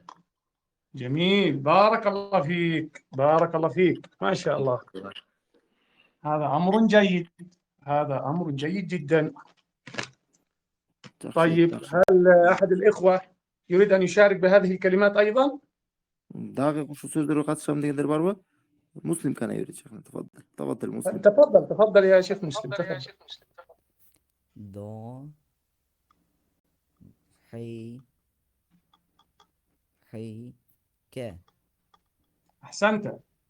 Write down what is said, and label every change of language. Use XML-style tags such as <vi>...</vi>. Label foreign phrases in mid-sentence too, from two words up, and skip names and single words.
<ar>جميل. بارك الله فيك. بارك الله فيك. ما شاء الله. هذا أمر جيد. هذا أمر جيد جدا. طيب هل أحد الإخوة يريد أن يشارك بهذه الكلمات أيضا؟</ar> <ky>Дагы ушул сөздөргө катышам дегендер барбы?</ky> <ar>مسلم كان يريد شيخنا, تفضل مسلم. تفضل يا شيخ مسلم. تفضل. ض حي ك. أحسنت.</ar>